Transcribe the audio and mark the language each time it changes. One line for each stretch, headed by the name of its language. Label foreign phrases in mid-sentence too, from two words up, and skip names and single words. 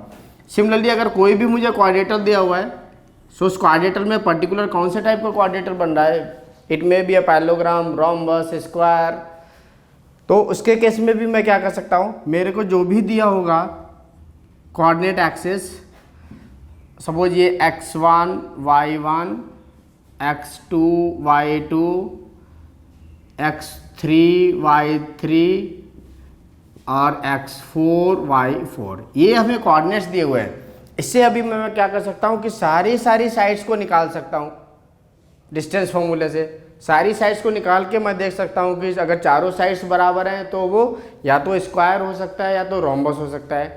Hindi: सिमिलरली अगर कोई भी मुझे क्वाड्रेटर दिया हुआ है, सो उस क्वाड्रेटर में पर्टिकुलर कौन से टाइप का क्वाड्रेटर बन रहा है,
English: it may be a parallelogram,
Hindi: रोम्बस, स्क्वायर, तो उसके केस में भी मैं क्या कर सकता हूँ, मेरे को जो भी दिया होगा
English: coordinate axis,
Hindi: सपोज ये x1 y1 x2 y2 x3 y3 और x4 y4, ये हमें कोऑर्डिनेट्स दिए हुए हैं। इससे अभी मैं क्या कर सकता हूँ कि सारी साइड्स को निकाल सकता हूँ
English: distance formula
Hindi: से। सारी साइड्स को निकाल के मैं देख सकता हूँ कि अगर चारों साइड्स बराबर हैं तो वो या तो स्क्वायर हो सकता है या तो रोम्बस हो सकता है।